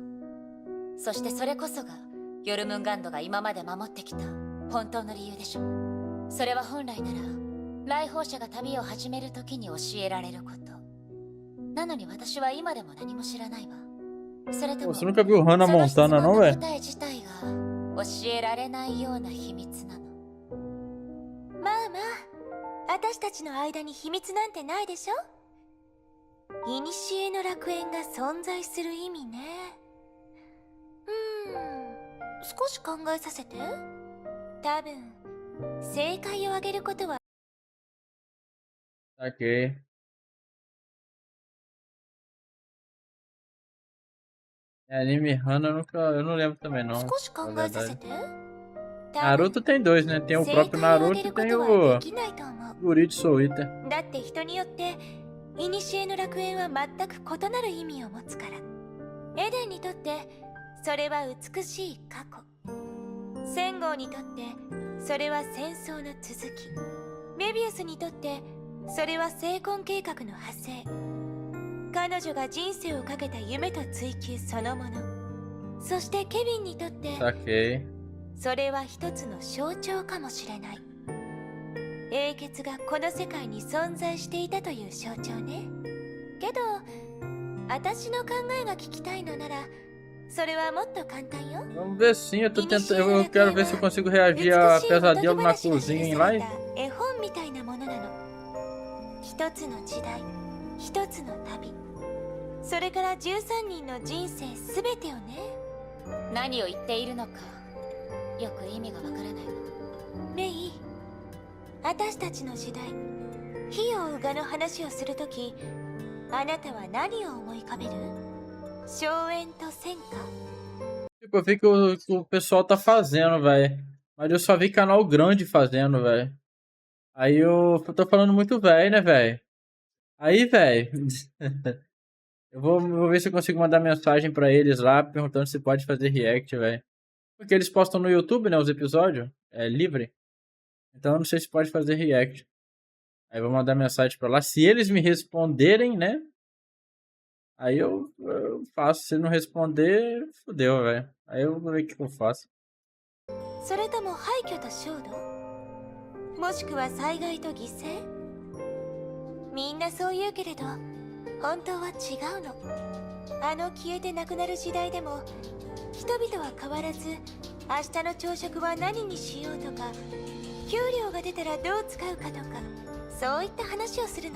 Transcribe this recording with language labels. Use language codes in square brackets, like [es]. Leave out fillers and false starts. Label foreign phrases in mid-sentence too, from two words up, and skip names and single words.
[ja] そしてそれこそがヨルムンガンドが今まで守ってきた本当の理由でしょ。それは本来なら来訪者が旅を始める時に教えられること。なのに私は今でも何も知らないわ。それとも [pt] Você nunca viu Hannah Montana, não, velho? [ja] 答え自体が教えられないような秘密なの。まあまあ、私たちの間に秘密なんてないでしょ。古の楽園が存在する意味ね。少し考えさせて。多分正解をあげることは。 [pt] Saquei. Anime Hana eu não lembro também não. 少し考えさせて。 Naruto tem dois, né? Tem o próprio Naruto e tem o Guri de Soul Eater. [ja] だって人によって古の楽園は全く異なる意味を持つから。エデンにとってそれは美しい過去、センゴウにとってそれは戦争の続き、メビウスにとってそれは成婚計画の派生、彼女が人生をかけた夢と追求そのもの、そしてケビンにとってそれは一つの象徴かもしれない。英傑がこの世界に存在していたという象徴ね。けど私の考えが聞きたいのならそれはもっと簡単よ。 [pt] Vamos ver sim, eu tô tentando, eu quero ver se eu consigo reagir a pesadelo na cozinha em live. [ja] 絵本みたいなものなの。一つの時代、一つの旅、それから13人の人生すべてをね。何を言っているのかよく意味がわからないわ。メイ、私たちの時代、火を追う蛾の話をするとき、あなたは何を思い浮かべる？荘園と戦火？ [pt] Tipo, eu vi que o pessoal tá fazendo, velho. Mas eu só vi canal grande fazendo, velho. Aí eu tô falando muito velho, né, velho? Aí, velho. Eu vou ver se eu consigo mandar mensagem pra eles lá, perguntando se pode fazer react, velho. Porque eles postam no YouTube, né, os episódios. É livre. Então eu não sei se pode fazer react. Aí eu vou mandar mensagem pra lá. Se eles me responderem, né? Aí eu faço. Se não responder, fodeu, velho. Aí eu vou ver o que eu faço. [ja] それとも廃墟と焦土？もしくは災害と犠牲？みんなそう言うけれど、本当は違うの。あの消えてなくなる時代でも、人々は変わらず、明日の朝食は何にしようとか、給料が出たらどう使うかとか、そういった話をするのよ。